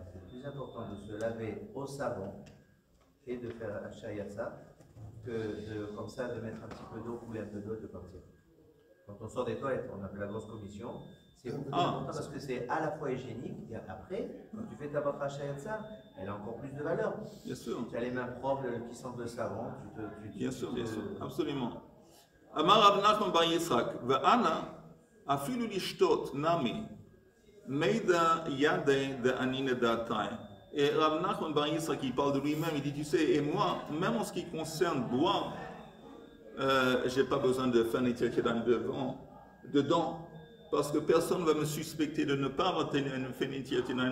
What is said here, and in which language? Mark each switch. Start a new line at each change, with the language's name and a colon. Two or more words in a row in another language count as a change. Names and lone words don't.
French: C'est plus important de se laver au savon et de faire un shayatsa que comme ça, de mettre un petit peu d'eau, couler un peu d'eau et de partir. Quand on sort des toilettes, on appelle la grosse commission. C'est important parce que c'est à la fois hygiénique et après, quand tu fais ta bracha shayatsa, elle a encore plus de valeur. Bien sûr. Tu as les mains propres, qui sentent le savon. Bien sûr, absolument.
Aramaic: אמר רב נחמן בר יצחק, ואנא אפילו לשתות נמי מידא ידי דאנינא דעתאי.
French: Et Rav Nachman bar Yitzchak, il parle de lui-même, il dit, tu sais, et moi, même en ce qui concerne boire, j'ai pas besoin de faire
Hebrew: נטילת ידיים
French: dedans, parce que personne ne va me suspecter de ne pas avoir fait
Hebrew: נטילת ידיים.